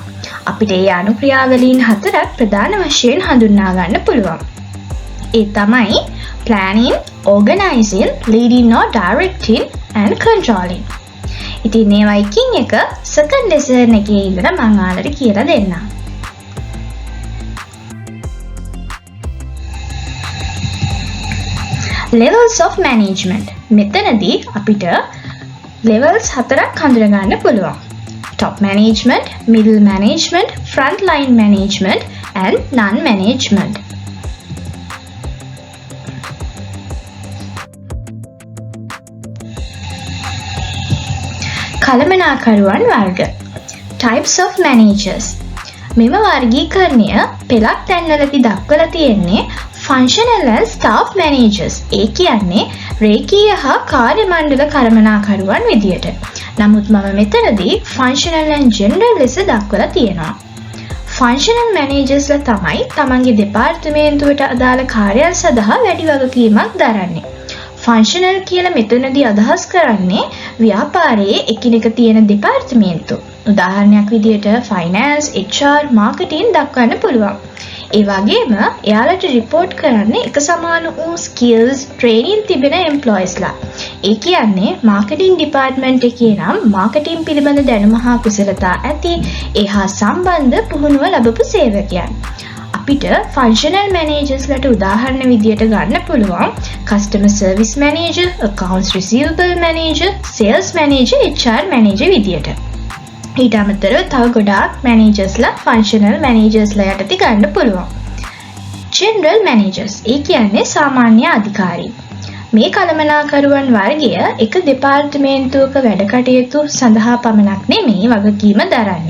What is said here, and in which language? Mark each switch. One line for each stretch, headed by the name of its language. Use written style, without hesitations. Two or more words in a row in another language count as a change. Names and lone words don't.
Sinhala: අපිට මේ අනුක්‍රියාවලීන් හතරක් ප්‍රධාන වශයෙන් හඳුන්වා ගන්න පුළුවන්.
English: ඒ තමයි planning, organizing, leading or directing and controlling.
Sinhala: ඉතින් මේවා එකින් එක
English: second lesson
Sinhala: එකේ ඉඳලා මම ඔයාලට කියලා දෙන්නම්.
English: Levels of management.
Sinhala: මෙතනදී අපිට levels හතරක් හඳුනා ගන්න පුළුවන්.
English: Top management, middle management, frontline management and non-management.
Sinhala: කළමනාකරුවන් වර්ග.
English: Types of managers.
Sinhala: මෙම වර්ගීකරණය පෙළක් තැන්වලදී දක්වලා තියෙන්නේ
English: functional and staff managers.
Sinhala: ඒ කියන්නේ රේඛීය හා කාර්ය මණ්ඩල කළමනාකරුවන් විදියට. නමුත් මම මෙතනදී
English: functional and general
Sinhala: ලෙස දක්වලා තියෙනවා.
English: functional managers
Sinhala: ලා තමයි තමන්ගේ දෙපාර්තමේන්තුවට අදාළ කාර්යයන් සඳහා වැඩි වගකීමක් දරන්නේ. functional කියලා මෙතනදී අදහස් කරන්නේ ව්‍යාපාරයේ එකිනෙක තියෙන දෙපාර්තමේන්තු. උදාහරණයක් විදියට
English: finance, HR, marketing
Sinhala: දක්වන්න පුළුවන්. ඒ වගේම එයාලට report කරන්නේ එක සමාන වූ
English: skills, training
Sinhala: තිබෙන employees ලා. ඒ කියන්නේ
English: marketing department
Sinhala: එකේ නම් marketing පිළිබඳ දැනුම හා කුසලතා ඇති එහා සම්බන්ධ පුහුණුව ලැබපු සේවකයන්.
English: අපිට functional managers
Sinhala: ලට උදාහරණ විදියට ගන්න පුළුවන්
English: customer service manager, accounts receivable manager, sales manager, HR manager විදියට.
Sinhala: ඊට අමතරව තව ගොඩාක් managers ලා
English: functional managers
Sinhala: ලා යටතේ ගන්න පුළුවන්.
English: general managers
Sinhala: ඒ කියන්නේ සාමාන්‍ය අධිකාරී. මේ කළමනාකරුවන් වර්ගය එක දෙපාර්තමේන්තුවක වැඩ කටයුතු සඳහා පමණක් නෙමෙයි වගකීම දරන්නේ.